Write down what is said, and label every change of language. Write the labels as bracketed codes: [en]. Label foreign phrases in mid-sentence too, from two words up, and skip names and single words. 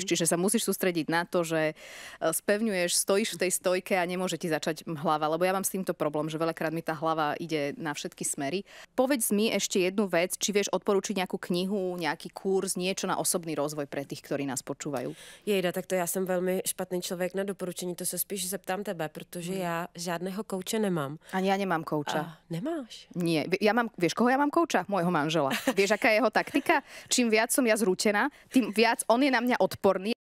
[sk] Čiže sa musíš sústrediť na to, že spevňuješ, stojíš v tej stojke a nemôže ti začať hlava, lebo ja mám s týmto problém, že veľakrát mi tá hlava ide na všetky smery. Povedz mi ešte jednu vec, či vieš odporučiť nejakú knihu, nejaký kurz, niečo na osobný rozvoj pre tých, ktorí nás počúvajú. [cs] Jejda, tak to já jsem velmi špatný člověk na doporučení, to se spíš zeptám tebe, protože já žádného kouče nemám. [sk] Ani ja nemám kouča. Nemáš? Nie. Vieš, koho ja mám kouča? Môjho manžela. Vieš, aká je jeho taktika? Čím viac som ja zrútená, tým viac on je na mňa odporný.